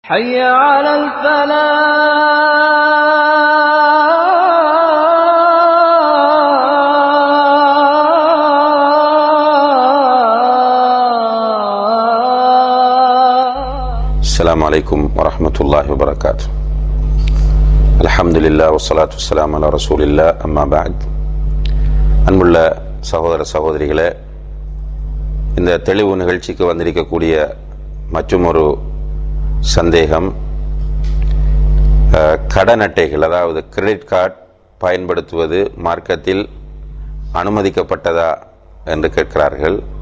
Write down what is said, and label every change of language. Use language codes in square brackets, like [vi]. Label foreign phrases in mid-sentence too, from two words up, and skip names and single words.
[ar] حي على الفلاح. السلام عليكم ورحمة الله وبركاته. الحمد لله والصلاة والسلام على رسول الله. أما بعد, [ta] அன்புள்ள சகோதர சகோதரிகளே, இந்த தெளிவு நிகழ்ச்சிக்கு வந்திருக்கக்கூடிய மற்றும் ஒரு சந்தேகம், கடன் அட்டைகள், அதாவது [en] credit card [ta] பயன்படுத்துவது மார்க்கத்தில் அனுமதிக்கப்பட்டதா என்று கேட்கிறார்கள்.